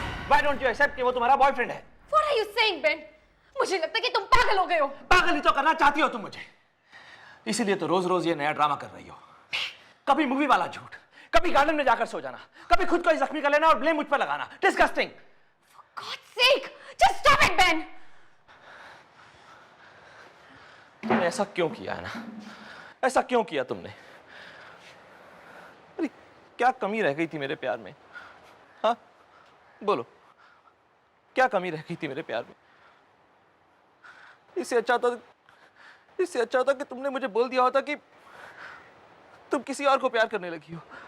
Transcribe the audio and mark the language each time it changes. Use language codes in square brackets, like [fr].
[en] Why don't you accept [hi] कि वो तुम्हारा बॉयफ्रेंड है? [en] What are you saying, Ben? [hi] मुझे लगता है कि तुम पागल हो गए हो। पागल ही तो करना चाहती हो तुम मुझे, इसीलिए तो रोज रोज ये नया ड्रामा कर रही हो। कभी मूवी वाला झूठ, कभी गार्डन में जाकर सो जाना, कभी खुद को ही जख्मी कर लेना और ब्लेम मुझ पर लगाना। Disgusting. [en] For God's sake, just stop it, Ben. [hi] तुमने ऐसा क्यों किया है ना? ऐसा क्यों किया तुमने? अरे क्या कमी रह गई थी मेरे प्यार में? हाँ, बोलो, क्या कमी रह गई थी मेरे प्यार में? इससे अच्छा था कि तुमने मुझे बोल दिया होता कि तुम किसी और को प्यार करने लगी हो।